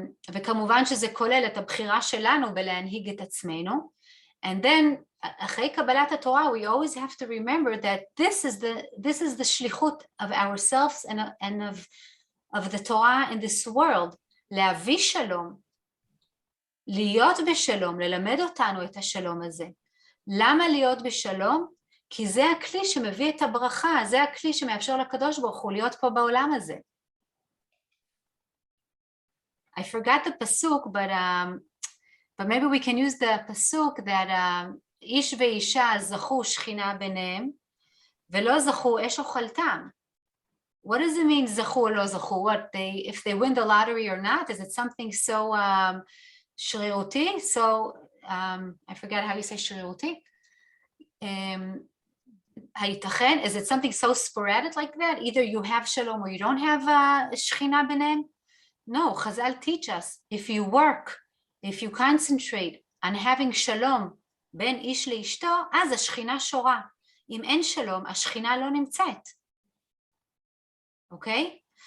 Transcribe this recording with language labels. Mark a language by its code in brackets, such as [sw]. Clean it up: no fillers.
[he] וכמובן שזה כולל את הבחירה שלנו בלהנהיג את עצמנו, [en] and then [he] אחרי קבלת התורה, [en] we always have to remember that this is the shlichut of ourselves and of the Torah in this world, [he] להביא שלום, להיות בשלום, ללמד אותנו את השלום הזה. למה להיות בשלום? כי זה הכלי שמביא את הברכה, זה הכלי שמאפשר לקדוש ברוך הוא להיות פה בעולם הזה. [en] I forgot the pasuk, but maybe we can use the pasuk that [he] איש ואישה זכו שכינה ביניהם, ולא זכו אש אוכלתם. [en] What does it mean [he] זכו או לא זכו? [en] What, if they win the lottery or not? Is it something so שרירותי? So, I forget how you say שרירותי. הייתכן? Is it something so sporadic like that? Either you have shalom or you don't have [he] שכינה ביניהם? [en] No, Chazal teach us, if you work, if you concentrate on having shalom [he] בין איש לאשתו, אז השכינה שורה. אם אין שלום, השכינה לא נמצאת. אוקיי?